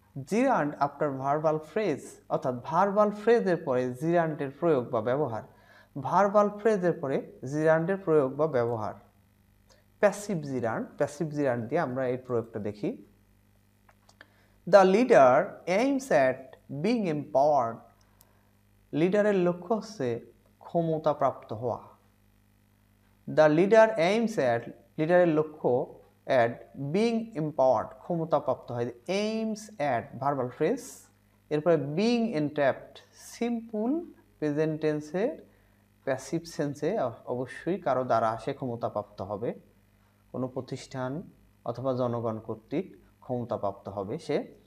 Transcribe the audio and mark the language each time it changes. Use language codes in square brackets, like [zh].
[en] Gerund after verbal phrase, [bn] অর্থাৎ verbal ফ্রেজের পরে জিরান্ডের প্রয়োগ বা ব্যবহার। ভার্বাল ফ্রেজের পরে জিরান্ডের প্রয়োগ বা ব্যবহার। প্যাসিভ জিরান্ড, প্যাসিভ জিরান্ড দিয়ে আমরা এই প্রয়োগটা দেখি। [en] The leader aims at being empowered. [bn] লিডারের লক্ষ্য হচ্ছে ক্ষমতাপ্রাপ্ত হওয়া। [en] the leader aims at, [bn] লিডারের লক্ষ্য [en] at being empowered [bn] ক্ষমতাপ্রাপ্ত হয়। এইমস অ্যাট ভার্বাল ফ্রেজ, এরপরে বিং এনট্র্যাপড সিম্পল প্রেজেন্ট টেন্সে প্যাসিভ সেন্সে অবশ্যই কারো দ্বারা সে ক্ষমতাপ্রাপ্ত হবে, কোনো প্রতিষ্ঠান অথবা জনগণ কর্তৃক ক্ষমতাপ্রাপ্ত হবে সে।